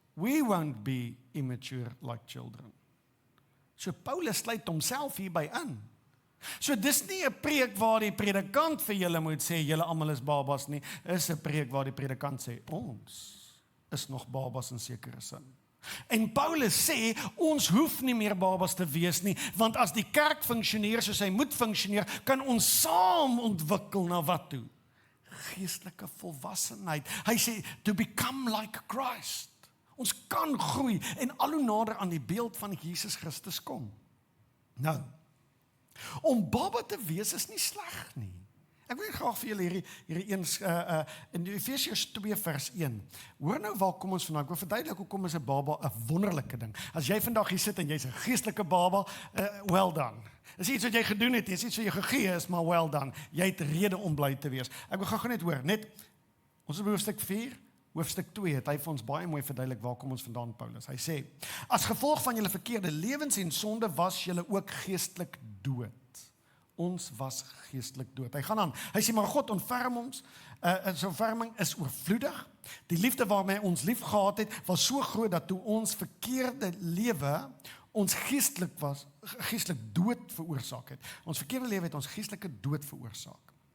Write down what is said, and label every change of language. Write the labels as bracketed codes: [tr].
[en] We won't be immature like children. [af] So Paulus sluit homself hierby in. So dis nie 'n preek waar die predikant vir julle moet sê, julle almal is babas nie, is 'n preek waar die predikant sê, ons is nog babas in sekere sin. En Paulus sê, ons hoef nie meer babas te wees nie, want as die kerk funksioneer soos hy moet funksioneer, kan ons saam ontwikkel na wat toe? Geestelike volwassenheid. Hy sê, [en] to become like Christ. [af] Ons kan groei en al hoe nader aan die beeld van Jesus Christus kom. Nou, om baba te wees is nie sleg nie. Ek wil graag vir julle hierdie eens in Efesiërs 2 vers 1. Hoor nou waar kom ons vandaan? Ek wil verduidelik hoekom is 'n baba 'n wonderlike ding. As jy vandag hier sit en jy's 'n geestelike baba, [en] well done. [af] Dis iets wat jy gedoen het, dis iets wat jy gegee is, maar [en] well done. [af] Jy het rede om bly te wees. Ek wil gou net hoor, ons is by hoofstuk 4, hoofstuk 2 het hy vir ons baie mooi verduidelik waar kom ons vandaan, Paulus. Hy sê, as gevolg van julle verkeerde lewens en sonde was julle ook geestelik dood. Ons was geestelik dood. Hy gaan aan. Hy sê, maar God ontferm ons. Sy ontferming is oorvloedig. Die liefde waarmee ons lief gehad het, was so groot dat toe ons verkeerde lewe ons geestelik dood veroorsaak het. Ons verkeerde lewe het ons geestelike dood veroorsaak.